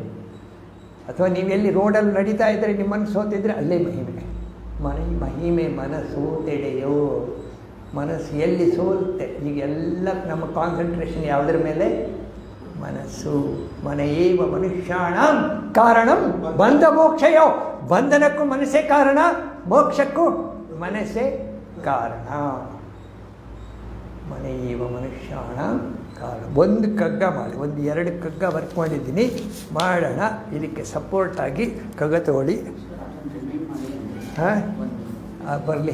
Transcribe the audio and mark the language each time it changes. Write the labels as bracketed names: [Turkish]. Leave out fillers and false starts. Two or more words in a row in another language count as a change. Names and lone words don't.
[Kannada] ಅಥವಾ ನೀವು ಎಲ್ಲಿ ರೋಡಲ್ಲಿ ನಡೀತಾ ಇದ್ದರೆ ನಿಮ್ಮ ಮನಸ್ಸು ಸೋತಿದ್ರೆ ಅಲ್ಲೇ ಮಹಿಮೆ. ಮಹಿಮೆ ಮನಸ್ಸು ತೆಡೆಯೋ. ಮನಸ್ಸು ಎಲ್ಲಿ ಸೋಲುತ್ತೆ, ಈಗ ಎಲ್ಲ ನಮ್ಮ ಕಾನ್ಸಂಟ್ರೇಷನ್ ಯಾವುದರ ಮೇಲೆ? [Sanskrit] ಮನಸ್ಸು. ಮನೆಯೇವ ಮನುಷ್ಯಾಣ ಕಾರಣಂ ಬಂಧ ಮೋಕ್ಷಯೋ. [Kannada] ಬಂಧನಕ್ಕೂ ಮನಸ್ಸೇ ಕಾರಣ, ಮೋಕ್ಷಕ್ಕೂ ಮನಸ್ಸೇ ಕಾರಣ. [Sanskrit] ಮನೆಯೇವ ಮನುಷ್ಯಾಣ ಕಾರಣ. [Kannada] ಒಂದು ಕಗ್ಗ ಮಾಡಿ, ಒಂದು 2 ಕಗ್ಗ ಬರ್ಕೊಂಡಿದ್ದೀನಿ, ಮಾಡೋಣ. ಇದಕ್ಕೆ ಸಪೋರ್ಟಾಗಿ ಕಗ್ಗ ತಗೊಳ್ಳಿ. ಹಾಂ, ಬರಲಿ.